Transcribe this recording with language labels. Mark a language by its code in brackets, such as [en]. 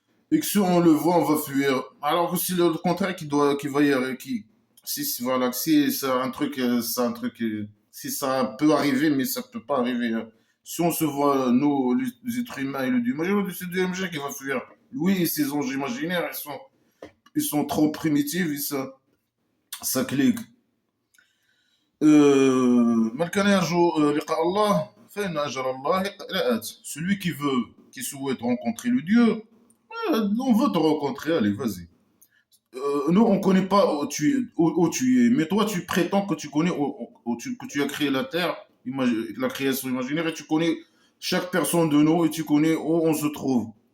[fr] Et que si on le voit, on va fuir. Alors que c'est le contraire qui va y arriver, voilà, si c'est un truc, si ça peut arriver, mais ça peut pas arriver, hein. Si on se voit, nous, les êtres humains et le dieu, moi, c'est le DMG qui va fuir. Lui et ses anges imaginaires, ils sont trop primitifs, ça clique. [ar] من كان يرجو لقاء الله فإن أجل الله لآت. [fr] Celui qui souhaite rencontrer le Dieu, on veut te rencontrer, allez, vas-y. Nous, on ne connaît pas où tu es, mais toi, tu prétends que tu connais que tu as créé la Terre, la création imaginaire, et tu connais chaque personne de nous, et tu connais où on se trouve.